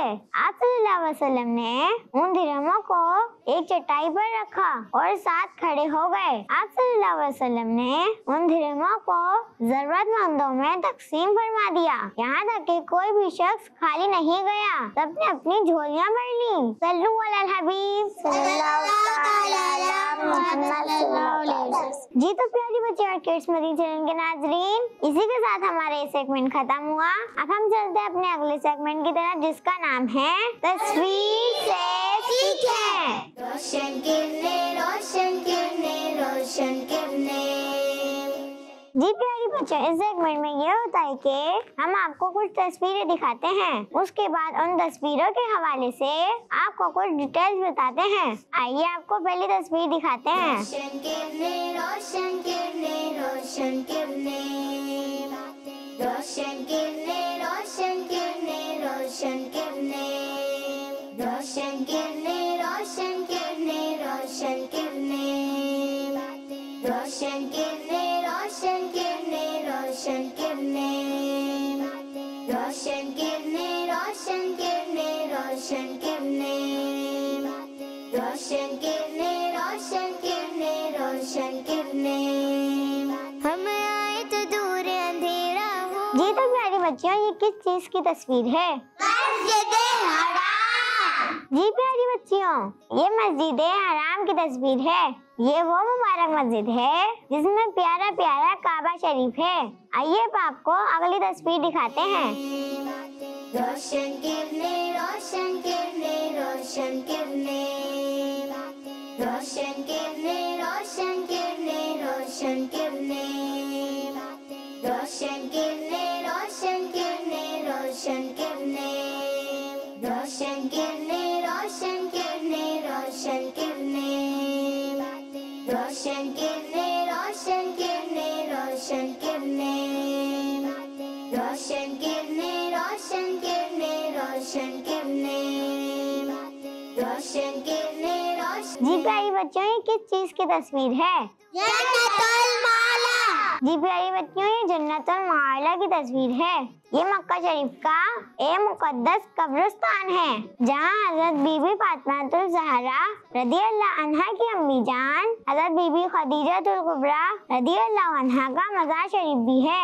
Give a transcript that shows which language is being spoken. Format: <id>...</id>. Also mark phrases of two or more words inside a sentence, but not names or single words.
<hi>आप</hi> <ar>صلى الله عليه وسلم</ar> <hi>ने उन दिरहमों को एक चटाई पर रखा और साथ खड़े हो गए। आप</hi> <ar>صلى الله عليه وسلم</ar> <hi>ने उन दिरहमों को जरूरतमंदों में तकसीम फरमा दिया। यहाँ तक कि कोई भी शख्स खाली नहीं गया, सबने अपनी झोलियाँ भर ली।</hi> <ar>صلوا على الحبيب صلى الله عليه وسلم.</ar> <hi>जी तो प्यारी बच्चे और किड्स मदीना चैनल के नाजरीन, इसी के साथ हमारा ये सेगमेंट खत्म हुआ। अब हम चलते हैं अपने अगले सेगमेंट की तरफ, जिसका नाम है तस्वीर से सीखें। रोशन किरने, रोशन किरने, रोशन किरने। जी प्यारी बच्चों, इस सेगमेंट में ये होता है कि हम आपको कुछ तस्वीरें दिखाते हैं, उसके बाद उन तस्वीरों के हवाले से आपको कुछ डिटेल्स बताते हैं। आइए आपको पहली तस्वीर दिखाते हैं। रोशन किरने, रोशन किरने, रोशन किरने, रोशन किरने, रोशन किरने, रोशन किरने, रोशन किरने, रोशन किरने, रोशन किरने, रोशन किरने, रोशन किरने, रोशन किरने, रोशन किरने, रोशन किरने, रोशन किरने, रोशन किरने, रोशन किरने, रोशन किरने। जी तो प्यारे बच्चों, ये किस चीज की तस्वीर है? जी प्यारी बच्चियों, ये मस्जिद हराम की तस्वीर है। ये वो मुबारक मस्जिद है जिसमें प्यारा प्यारा काबा शरीफ है। आइए अब आपको अगली तस्वीर दिखाते हैं। रोशन किरने रोशन किरने रोशन किरने रोशन किरने रोशन किरने रोशन किरने रोशन किरने रोशन किरने रोशन किरने रोशन किरने रोशन किरने रोशन किरने रोशन किरने रोशन किरने रोशन किरने रोशन किरने रोशन किरने रोशन किरने रोशन किरने रोशन। जी प्यारी बच्चों, ये किस चीज की तस्वीर है? जन्नतुल मौला। जी प्यारी बच्चों, ये जन्नतुल मौला की तस्वीर है। ये मक्का शरीफ का एक मुकद्दस कब्रिस्तान है जहाँ हजरत बीबी फातिमातुल ज़हरा</hi> <ar>رضي الله عنها</ar> <hi>की अम्मी जान हजरत बीबी खदीजातुल कुबरा</hi> <ar>رضي الله عنها</ar> <hi>का मज़ार शरीफ भी है।</hi>